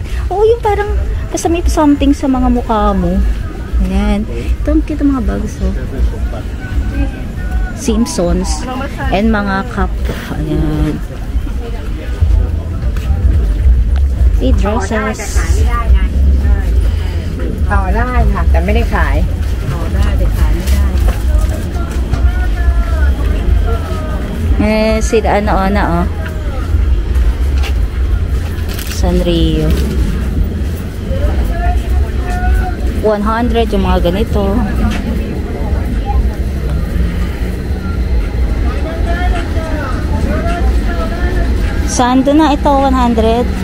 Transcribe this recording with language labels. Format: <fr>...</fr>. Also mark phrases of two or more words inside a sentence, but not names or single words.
<tl>Oo, yung parang basta may something sa mga mukha mo. Ayan. Ito ang cute mga bags, oh. Simpsons. And mga cup. Ayan.</tl> <en>Hey, dresses.</en> <th>ต่อได้ค่ะแต่ไม่ได้ขายต่อได้</th> <tl>Sila ano, Sanrio. 100 yung mga ganito. Sando na ito, 100.</tl>